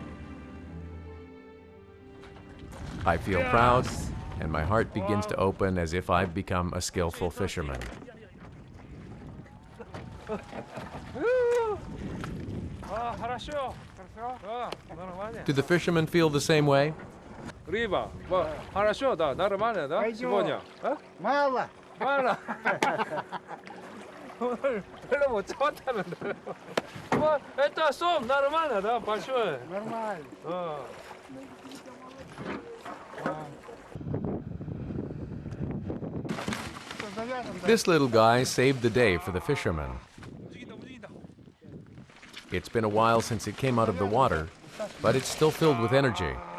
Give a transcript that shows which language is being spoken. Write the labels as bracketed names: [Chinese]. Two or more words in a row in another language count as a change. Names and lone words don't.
[English] I feel proud, and my heart begins to open as if I've become a skillful fisherman. Do the fishermen feel the same way? [Russian] Рыба, хорошо, да, нормально, да? Сегодня, Мало. мало. [Korean] 오늘 별로 못 잡았다는데. [Russian] Это 쏨, нормально, да, большое. Нормально. [English] This little guy saved the day for the fishermen. It's been a while since it came out of the water, but it's still filled with energy.